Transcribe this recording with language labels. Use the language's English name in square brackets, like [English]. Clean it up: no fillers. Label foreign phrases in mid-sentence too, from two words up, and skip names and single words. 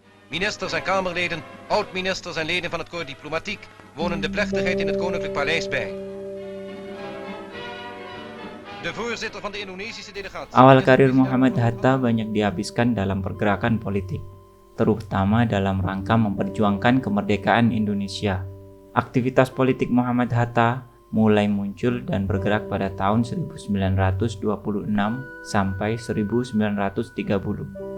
[Dutch] Ministers en Kamerleden, oud-ministers en leden van het Corps Diplomatiek wonen de plechtigheid in het Koninklijk Paleis bij. De voorzitter van de Indonesische delegatie. [Indonesian] Awal karir Muhammad Hatta banyak dihabiskan dalam pergerakan politik, terutama dalam rangka memperjuangkan kemerdekaan Indonesia. Aktivitas politik Muhammad Hatta mulai muncul dan bergerak pada tahun 1926 sampai 1930.